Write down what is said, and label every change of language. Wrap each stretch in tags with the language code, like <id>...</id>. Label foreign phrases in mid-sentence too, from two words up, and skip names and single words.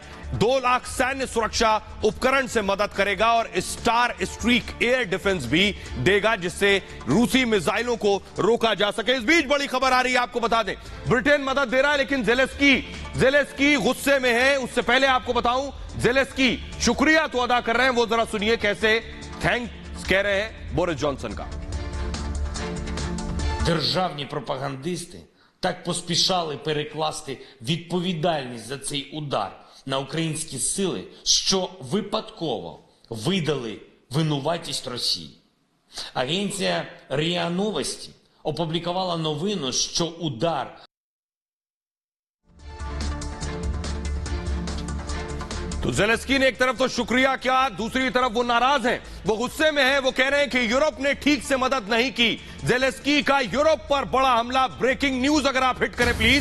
<hi>2 लाख सैन्य सुरक्षा उपकरण से मदद करेगा और स्टार स्ट्रीक</hi> <en>air defence</en> <hi>भी देगा जिससे रूसी मिसाइलों को रोका जा सके। इस बीच बड़ी खबर आ रही है, आपको बता दें ब्रिटेन मदद दे रहा है लेकिन जेलेंस्की गुस्से में है। उससे पहले आपको बताऊं जेलेंस्की शुक्रिया तो अदा कर रहे हैं, वो जरा सुनिए कैसे थैंक्स कह रहे हैं बोरिस जॉनसन का।</hi> <uk>Державні пропагандисти так поспішали перекласти відповідальність за цей удар на українські сили, що випадково видали винуватість Росії. Агенція РІА Новості опублікувала новину, що удар</uk> <hi>तो जेलेंस्की ने एक तरफ तो शुक्रिया किया, दूसरी तरफ वो नाराज हैं, वो गुस्से में हैं। वो कह रहे हैं कि यूरोप ने ठीक से मदद नहीं की। जेलेंस्की का यूरोप पर बड़ा हमला,</hi> <en>breaking news</en> <hi>अगर आप हिट करें प्लीज।</hi>